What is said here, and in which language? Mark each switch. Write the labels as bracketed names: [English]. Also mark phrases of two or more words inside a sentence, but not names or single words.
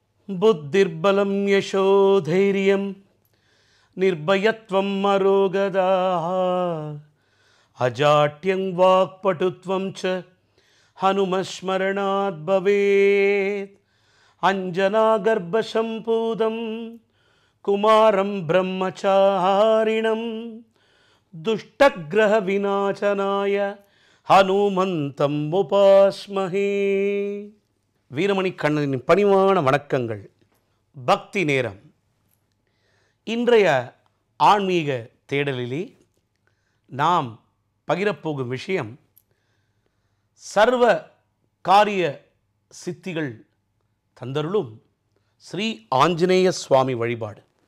[Sanskrit] बुद्धिर्बलं यशोधैर्यं निर्भयत्वं मरोगदा अजाट्यं वाक्पटुत्वं च हनुमस्मरणात् भवेत् अंजनागर्भसम्पूतं कुमारं ब्रह्मचारिणं दुष्टग्रहविनाशनाय हनुमन्तं उपास्महे. [Tamil] வீரமணி கண்ணனின் பணிவான வணக்கங்கள். பக்தி நேரம். இன்றைய ஆன்மீக தேடலிலே நாம் பகிரப்போகும் விஷயம் சர்வ காரிய சித்திகள் தந்தருளும் ஸ்ரீ ஆஞ்சநேய சுவாமி வழிபாடு.